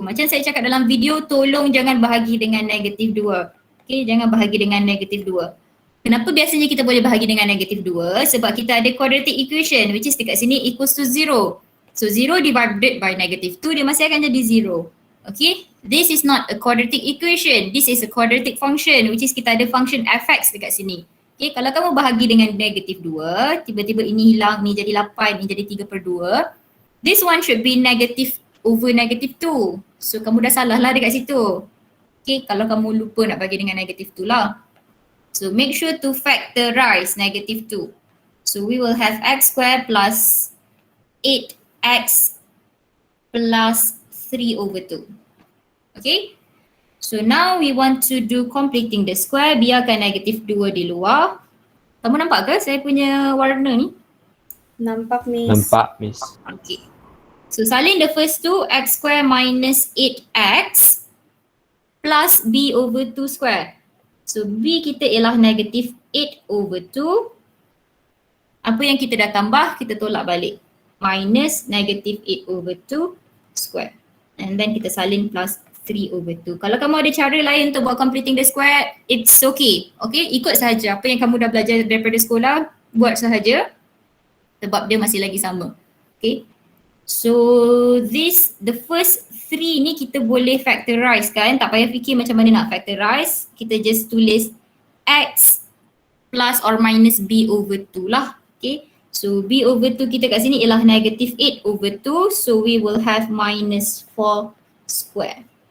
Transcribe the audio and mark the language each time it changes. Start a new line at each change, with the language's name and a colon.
Malay: Macam saya cakap dalam video, tolong jangan bahagi dengan negatif 2. Okay, jangan bahagi dengan negatif 2. Kenapa biasanya kita boleh bahagi dengan negatif 2? Sebab kita ada quadratic equation which is dekat sini equals to 0.
English: So 0 divided by negative 2
Malay: dia masih akan jadi
English: 0. Okay, this is not a quadratic equation. This is a quadratic function which is
Malay: kita ada function fx dekat sini. Okay, kalau kamu bahagi dengan negatif 2, tiba-tiba ini hilang, ni jadi 8, ni jadi 3/2.
English: This one should be negative over negative 2.
Malay: So kamu dah salah lah dekat situ. Okay, kalau kamu lupa nak bagi dengan negatif 2 lah.
English: So make sure to factorize negative 2. So we will have x square plus 8x plus 3/2. Okay. So now we want to do completing the square.
Malay: Biarkan negatif 2 di luar. Kamu nampak ke saya punya warna ni? Nampak, Miss. Nampak, Miss.
English: Okay. So salin the first two, x square minus 8x plus b/2 square.
Malay: So b kita ialah negatif 8/2. Apa yang kita dah tambah, kita tolak balik. Minus negatif 8/2 square. And then kita salin plus 3/2. Kalau kamu ada cara lain untuk buat completing the square,
English: it's okay.
Malay: Okay, ikut sahaja apa yang kamu dah belajar daripada sekolah, buat sahaja. Sebab dia masih lagi sama. Okay. So the first 3 ni kita boleh factorize kan. Tak payah fikir macam mana nak factorize. Kita just tulis x plus or minus b/2 lah. Okay. So b/2 kita kat sini ialah negative 8/2.
English: So we will have minus 4 square.